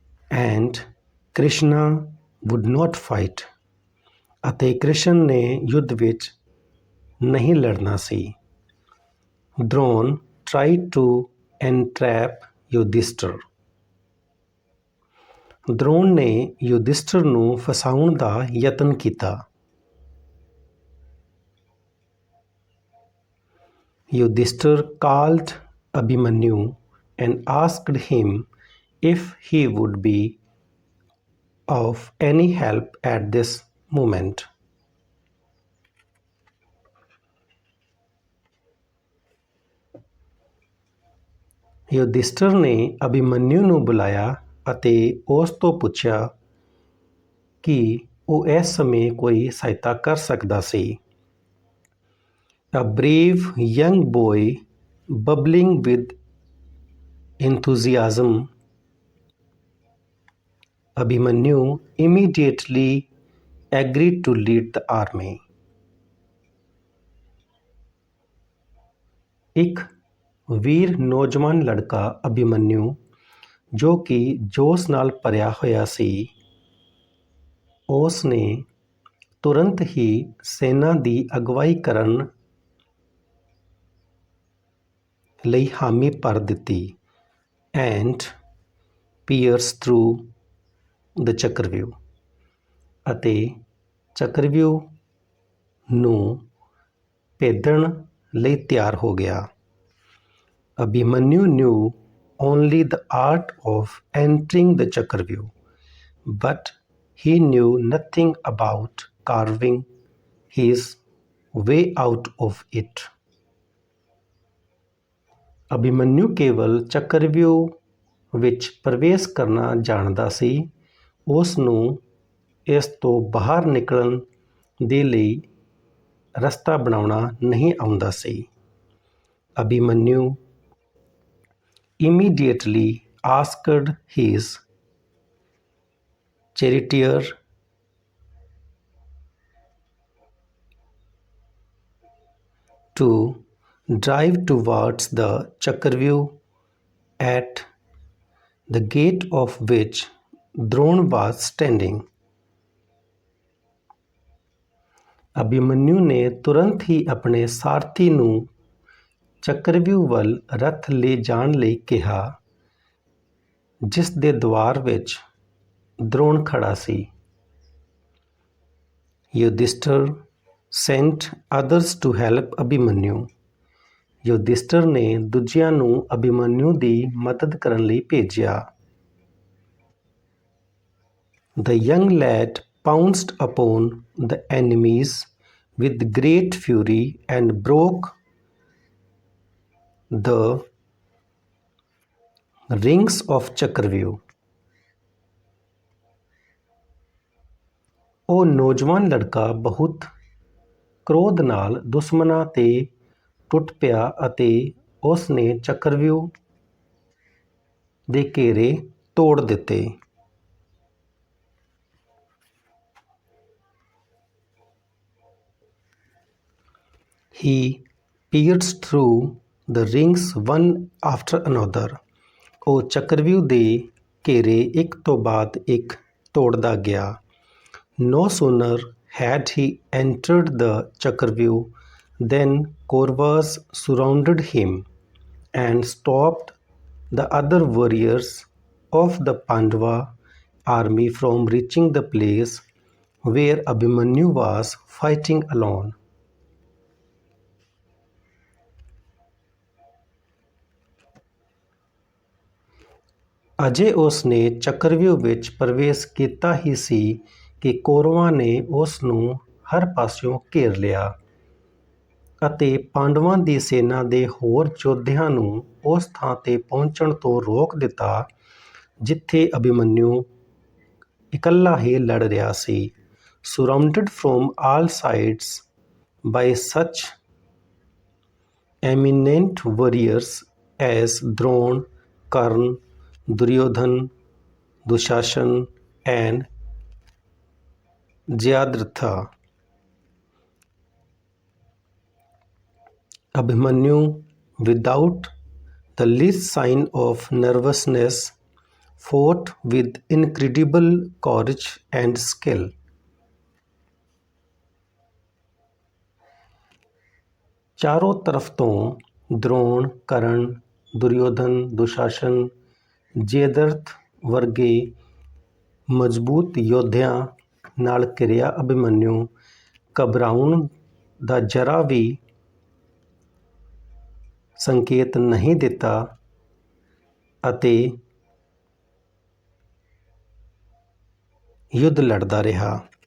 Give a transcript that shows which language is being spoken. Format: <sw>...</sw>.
<en>And Krishna would not fight,</en> <pa>ਅਤੇ ਕ੍ਰਿਸ਼ਨ ਨੇ ਯੁੱਧ ਵਿੱਚ ਨਹੀਂ ਲੜਨਾ ਸੀ।</pa> <en>Dron tried to entrap Yudhishthir,</en> <pa>Drona ਨੇ ਯੁਧਿਸ਼ਠਰ ਨੂੰ ਫਸਾਉਣ ਦਾ ਯਤਨ ਕੀਤਾ।</pa> <en>Yudhishthir called Abhimanyu and asked him if he would be of any help at this moment।</en> <pa>Yudhishthira ਨੇ ਅਭਿਮਨਿਊ ਨੂੰ ਬੁਲਾਇਆ ਅਤੇ ਉਸ ਤੋਂ ਪੁੱਛਿਆ ਕਿ ਉਹ ਇਸ ਸਮੇਂ ਕੋਈ ਸਹਾਇਤਾ ਕਰ ਸਕਦਾ ਸੀ।</pa> <en>A brave young boy bubbling with enthusiasm, Abhimanyu immediately agreed to lead the army।</en> <pa>ਇੱਕ ਵੀਰ ਨੌਜਵਾਨ ਲੜਕਾ ਅਭਿਮਨਿਊ ਜੋ ਕਿ ਜੋਸ਼ ਨਾਲ ਭਰਿਆ ਹੋਇਆ ਸੀ, ਉਸ ਨੇ ਤੁਰੰਤ ਹੀ ਸੈਨਾ ਦੀ ਅਗਵਾਈ ਕਰਨ ਲਈ ਹਾਮੀ ਭਰ ਦਿੱਤੀ।</pa> <en>And pierced through the</en> <pa>Chakravyuh, ਅਤੇ ਚੱਕਰਵਿਊਹ ਨੂੰ ਭੇਦਣ ਲਈ ਤਿਆਰ ਹੋ ਗਿਆ।</pa> <en>Abhimanyu knew only the art of entering the chakravyuh, but he knew nothing about carving his way out of it।</en> <pa>Abhimanyu ਕੇਵਲ ਚੱਕਰਵਿਊਹ ਵਿੱਚ ਪ੍ਰਵੇਸ਼ ਕਰਨਾ ਜਾਣਦਾ ਸੀ, ਉਸ ਨੂੰ ਇਸ ਤੋਂ ਬਾਹਰ ਨਿਕਲਣ ਦੇ ਲਈ ਰਸਤਾ ਬਣਾਉਣਾ ਨਹੀਂ ਆਉਂਦਾ ਸੀ।</pa> <en>Abhimanyu immediately asked his charioteer to drive towards the chakravyuh, at the gate of which Dron was standing।</en> <pa>Abhimanyu ਨੇ ਤੁਰੰਤ ਹੀ ਆਪਣੇ ਸਾਰਥੀ ਨੂੰ ਚੱਕਰਵਿਊਹ ਵੱਲ ਰੱਥ ਲੈ ਜਾਣ ਲਈ ਕਿਹਾ, ਜਿਸ ਦੇ ਦੁਆਰ ਵਿੱਚ ਦ੍ਰੋਣ ਖੜਾ ਸੀ।</pa> <en>Yudhishthir sent others to help Abhimanyu।</en> <pa>Yudhishthira ਨੇ ਦੂਜਿਆਂ ਨੂੰ ਅਭਿਮਨਿਊ ਦੀ ਮਦਦ ਕਰਨ ਲਈ ਭੇਜਿਆ।</pa> <en>The young lad pounced upon the enemies with great fury and broke the rings of chakravyuh.</en> <pa>ਉਹ ਨੌਜਵਾਨ ਲੜਕਾ ਬਹੁਤ ਕ੍ਰੋਧ ਨਾਲ ਦੁਸ਼ਮਣਾਂ 'ਤੇ ਟੁੱਟ ਪਿਆ ਅਤੇ ਉਸ ਨੇ ਚੱਕਰਵਿਊਹ ਦੇ ਘੇਰੇ ਤੋੜ ਦਿੱਤੇ।</pa> <en>He pierced through the rings one after another।</en> <pa>ਉਹ ਚੱਕਰਵਿਊਹ ਦੇ ਘੇਰੇ ਇੱਕ ਤੋਂ ਬਾਅਦ ਇੱਕ ਤੋੜਦਾ ਗਿਆ।</pa> <en>No sooner had he entered the</en> <pa>Chakravyuh</pa> <en>Then Kauravas surrounded him and stopped the other warriors of the Pandava army from reaching the place where Abhimanyu was fighting alone.</en> <pa>ਅਜੇ ਉਸ ਨੇ ਚੱਕਰਵਿਊਹ ਵਿੱਚ ਪ੍ਰਵੇਸ਼ ਕੀਤਾ ਹੀ ਸੀ ਕਿ ਕੌਰਵਾਂ ਨੇ ਉਸ ਨੂੰ ਹਰ ਪਾਸਿਓਂ ਘੇਰ ਲਿਆ ਅਤੇ ਪਾਂਡਵਾਂ ਦੀ ਸੈਨਾ ਦੇ ਹੋਰ ਯੋਧਿਆਂ ਨੂੰ ਉਸ ਥਾਂ 'ਤੇ ਪਹੁੰਚਣ ਤੋਂ ਰੋਕ ਦਿੱਤਾ ਜਿੱਥੇ ਅਭਿਮਨਿਊ ਇਕੱਲਾ ਹੀ ਲੜ ਰਿਹਾ ਸੀ।</pa> <en>Surrounded from all sides by such eminent warriors as Drona, Karna, Duryodhana, Dushasan and Jayadratha, Abhimanyu, without the least sign of nervousness, fought with incredible courage and skill.</en> <pa>ਚਾਰੋਂ ਤਰਫ ਤੋਂ ਦ੍ਰੋਣ, ਕਰਨ, ਦੁਰਯੋਧਨ, ਦੁਸ਼ਾਸਨ, ਜੈਦਰਥ ਵਰਗੇ ਮਜ਼ਬੂਤ ਯੋਧਿਆਂ ਨਾਲ ਘਿਰਿਆ ਅਭਿਮਨਿਊ ਘਬਰਾਉਣ ਦਾ ਜ਼ਰਾ ਵੀ ਸੰਕੇਤ ਨਹੀਂ ਦਿੱਤਾ ਅਤੇ ਯੁੱਧ ਲੜਦਾ ਰਿਹਾ।</pa>